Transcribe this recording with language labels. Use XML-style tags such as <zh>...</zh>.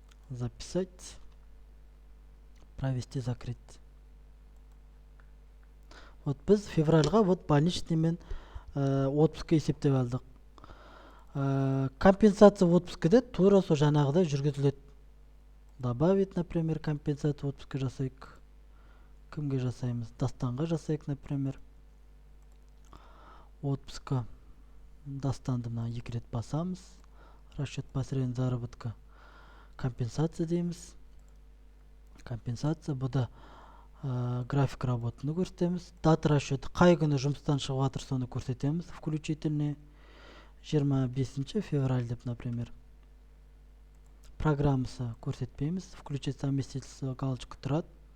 <ru>Записать, провести, закрыть.</ru> <kk>Вот біз февральға вот больничныймен отпуск есептеп алдық. Компенсация отпускіде тура со жаңағыдай жүргізіледі. Добавить, например, компенсация отпуска жасайық. Кімге жасаймыз? Дастанға жасайық, например. Отпуска. Дастанды мына 2 рет басамыз.</kk> <ru>Расчет по среднему заработка.</ru> <kk>Компенсация дейміз. Компенсация, бұда график работаны көрсетеміз. Дата расчеті, қай күні жұмыстан шығып жатыр, соны көрсетеміз. Включительный 25 февраль деп, например. Программасы көрсетпейміз.</kk> <ru>Включить совместительство</ru> <kk>галочка тұрады.</kk>